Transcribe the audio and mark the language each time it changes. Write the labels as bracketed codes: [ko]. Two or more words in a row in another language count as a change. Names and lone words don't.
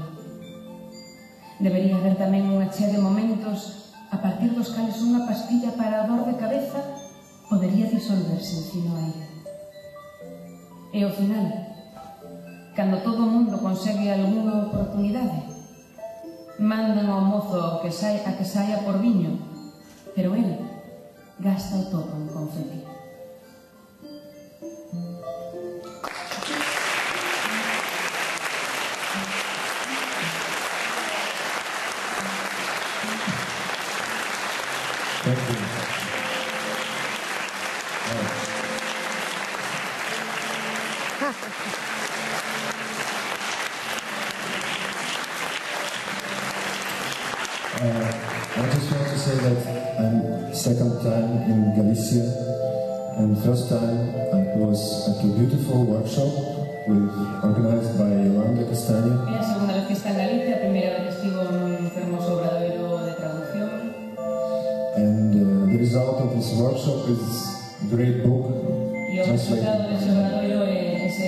[gl] Debería haber tamén unha chea de momentos a partir dos cales unha pastilla para a dor de cabeza podería disolverse en fino aire. E ao final, cando todo o mundo consegue algunha oportunidade, mandan ao mozo a que saia por viño, pero el gasta o todo en confeti. [en] Thank you. I just want to say that I'm second time in Galicia, and first time I was at a beautiful workshop organized by Yolanda Castaño. [gl] É a segunda vez que está en Galicia, a primeira vez que estivo nun fermoso obradoiro de traducción. [en] And the result of this workshop is a great book. [gl] E o resultado dese obradoiro é